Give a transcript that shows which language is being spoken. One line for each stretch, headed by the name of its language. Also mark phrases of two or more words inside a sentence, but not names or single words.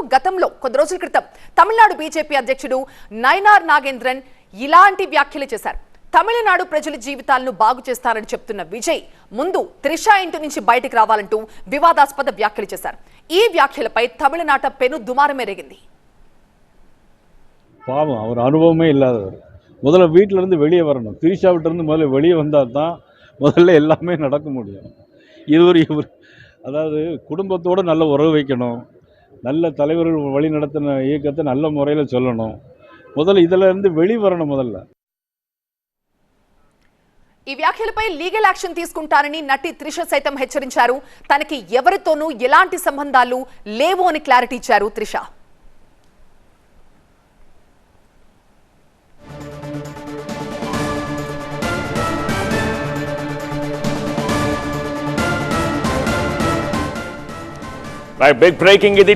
Telugu: గతంలో కొద్ది రోజుల క్రితం తమిళనాడు బీజేపీ అధ్యక్షుడు నయనార్ నాగేంద్రన్ ఇలాంటి వ్యాఖ్యలు చేశారు. తమిళనాడు ప్రజల జీవితాలను బాగు చేస్తారని చెప్తున్న విజయ్ ముందు త్రిష ఇంటి నుంచి బయటకు రావాలంటూ వివాదాస్పద వ్యాఖ్యలు చేశారు. ఈ వ్యాఖ్యలపై తమిళనాట పెను దుమారమే రేగింది.
Tamil: பாவம், அவர் அனுபவமே இல்லாதவர். முதல்ல வீட்டிலேருந்து வெளியே வரணும். திரிஷாவிட்டிருந்து முதல்ல வெளியே வந்தால் தான் முதல்ல எல்லாமே நடக்க முடியும். இவர் அதாவது குடும்பத்தோடு நல்ல உறவு வைக்கணும், நல்ல தலைவர்கள் வழி நடத்தின இயக்கத்தை நல்ல முறையில் சொல்லணும். முதல்ல இதிலேருந்து வெளிவரணும். முதல்ல
Telugu: ఈ వ్యాఖ్యలపై
English: legal action
Telugu: తీసుకుంటారని నటి త్రిష సైతం హెచ్చరించారు. తనకి ఎవరితోనూ ఎలాంటి సంబంధాలు లేవు అని క్లారిటీ ఇచ్చారు త్రిష.
English: big breaking
Telugu: ఇది.